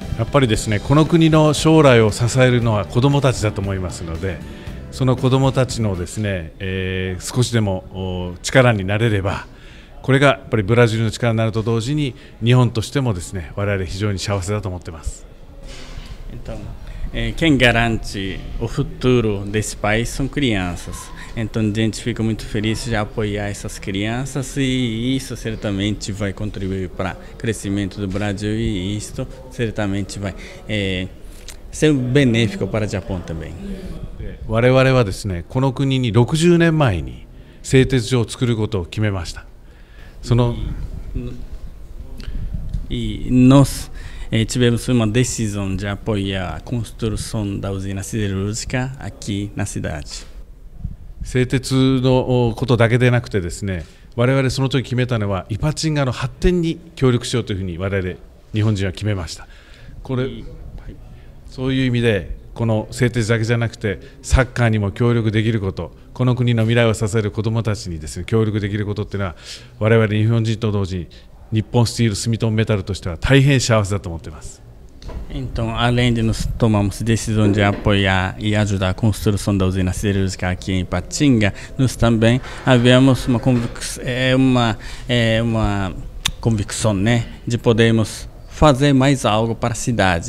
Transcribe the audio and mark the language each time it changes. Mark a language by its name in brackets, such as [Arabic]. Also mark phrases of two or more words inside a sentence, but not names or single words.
[Japanese] ぱりですね、この国の将来を支えるのは子どもたちだと思いますので、その子どもたちのですね、少しでも力になれれば、これがやっぱりブラジルの力になると同時に日本としてもですね、我々非常に幸せだと思っています。 [Portuguese] Então, quem garante o futuro desse país são crianças. Então a gente fica muito feliz de apoiar essas crianças e isso certamente vai contribuir para o crescimento do Brasil e isso certamente vai ser benéfico para o Japão também. [Japanese] 我々はですね、この国に60年前に製鉄所を作ることを決めました。 [Portuguese] E nós tivemos uma decisão de apoiar a construção da usina siderúrgica aqui na cidade. [Japanese] 製鉄のことだけでなくてですね、我々その時決めたのはイパチンガの発展に協力しようというふうに我々日本人は決めました。そういう意味でこの製鉄だけじゃなくてサッカーにも協力できること、この国の未来を支える子どもたちにですね、協力できることっていうのは我々日本人と同時に日本スティール住友メタルとしては大変幸せだと思っています。 [Portuguese] Então, além de nós tomarmos decisão de apoiar e ajudar a construção da usina siderúrgica aqui em Ipatinga, nós também havemos uma convicção, né, de podermos fazer mais algo para a cidade.